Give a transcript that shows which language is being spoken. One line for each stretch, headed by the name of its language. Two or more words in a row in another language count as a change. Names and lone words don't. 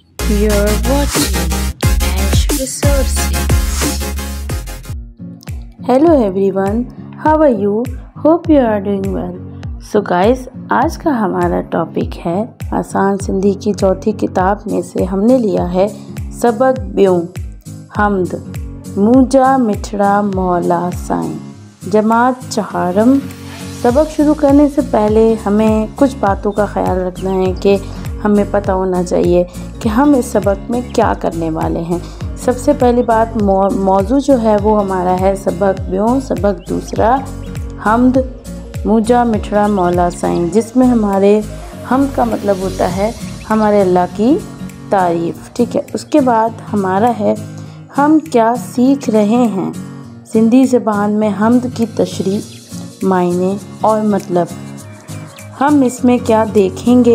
English: You're watching Ash Resources. Hello everyone, how are you? Hope you are doing well. So guys,
Hindi: आज का हमारा टॉपिक है आसान सिंधी की चौथी किताब में से हमने लिया है
Sindhi: सबक ॿियों हमद मुंहिंजा मिठड़ा मौला साईं।
Hindi: जमात चहारम। सबक शुरू करने से पहले हमें कुछ बातों का ख्याल रखना है कि हमें पता होना चाहिए कि हम इस सबक में क्या करने वाले हैं। सबसे पहली बात, मौजू जो है वो हमारा है
Sindhi: सबक ॿियों,
Hindi: सबक दूसरा
Sindhi: हमद मुंहिंजा मिठड़ा मौला साईं,
Hindi: जिसमें हमारे हमद का मतलब होता है हमारे अल्लाह की तारीफ़। ठीक है, उसके बाद हमारा है हम क्या सीख रहे हैं। सिंधी ज़बान में हमद की तशरीह, मायने और मतलब। हम इसमें क्या देखेंगे?